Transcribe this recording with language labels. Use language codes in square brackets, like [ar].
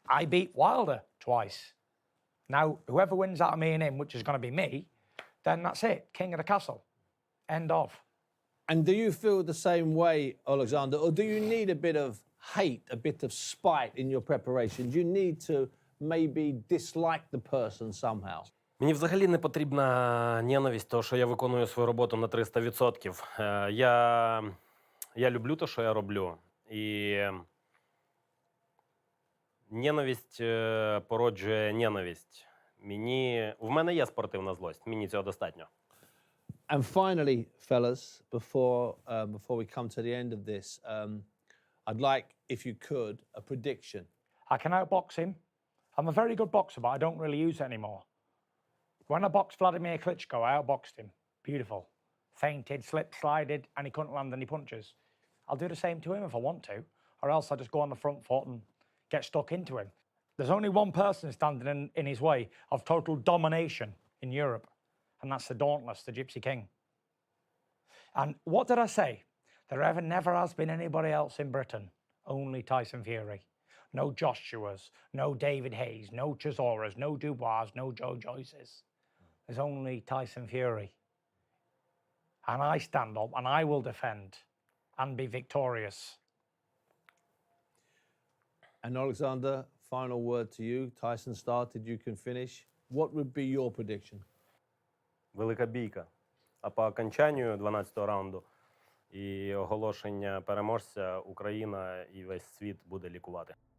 [en] I beat Wilder twice. Now, whoever wins out of me and him, which is going to be me, then that's it. King of the castle. End of. And do you feel the same way, Oleksandr, or do you need a bit of hate, a bit of spite in your preparation? Do you need to maybe dislike the person somehow? [uk] Мені взагалі не потрібна ненависть, тому що я виконую свою роботу на 300%. Я люблю те, що я роблю. І ненависть породжує ненависть. В мене є спортивна злость, мені цього достатньо. [en] And finally, fellas, before we come to the end of this, I'd like, if you could, a prediction. I can outbox him. I'm a very good boxer, but I don't really use it anymore. When I boxed Vladimir Klitschko, I outboxed him. Beautiful. Feinted, slip, slided, and he couldn't land any punches. I'll do the same to him if I want to, or else I'll just go on the front foot and get stuck into him. There's only one person standing in his way of total domination in Europe, and that's the Dauntless, the Gypsy King. And what did I say? There never has been anybody else in Britain, only Tyson Fury. No Joshuas, no David Hayes, no Chisoras, no Dubois, no Joe Joyces. There's only Tyson Fury. And I stand up and I will defend and be victorious. And Oleksandr, final word to you. Tyson started, you can finish. What would be your prediction? [uk] Велика бійка. А по окончанню 12-го раунду і оголошення переможця Україна і весь світ буде лікувати.